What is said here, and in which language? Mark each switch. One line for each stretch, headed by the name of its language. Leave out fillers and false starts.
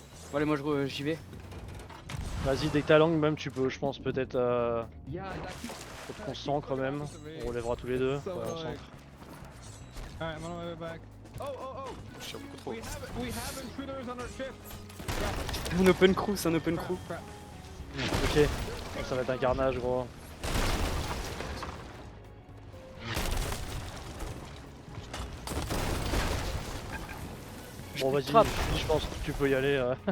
French: Bon, allez moi j'y vais. Vas-y, dès que t'as langue même, tu peux, je pense, peut-être faut qu'on s'ancre même. On relèvera tous les deux. Ouais, on s'ancre.
English: Alright, I'm on my way back. Oh, oh, oh!
French: Je tire beaucoup trop.
English: We have intruders on our ship!
French: Un open crew, c'est un open crew.
English: Crap.
French: Ok, ça va être un carnage, gros. Bon, vas-y, Trappe. je pense que tu peux y aller.